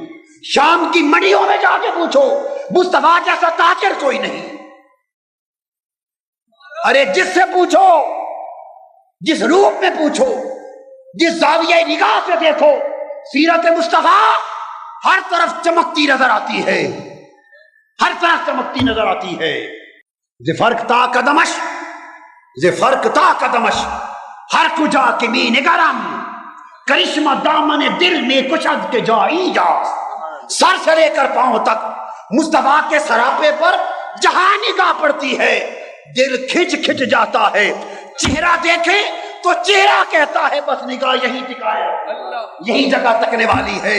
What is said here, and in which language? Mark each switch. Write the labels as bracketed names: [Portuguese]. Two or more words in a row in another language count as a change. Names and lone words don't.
[Urdu] شام کی منڈیوں میں جا کے پوچھو، مصطفیٰ جیسا تاجر کوئی نہیں۔ ارے جس سے پوچھو، جس روپ میں پوچھو، جس زاویہ نگاہ سے دیکھو، سیرت مصطفیٰ ہر طرف چمکتی نظر آتی ہے، ہر طرف چمکتی نظر آتی ہے۔ [Persian] ز فرق تا قدمش، ز فرق تا قدمش، ہر کجا کے می نگرم، کرشمہ دامن دل میں کشد کے جائی جا۔ [Urdu] سر سے لے کر پاؤں تک مصطفیٰ کے سراپے پر جہاں نگاہ پڑتی ہے دل کھچ کھچ جاتا ہے۔ چہرہ دیکھے تو چہرہ کہتا ہے بس نگاہ یہی ٹکائے، یہی جگہ تکنے والی ہے۔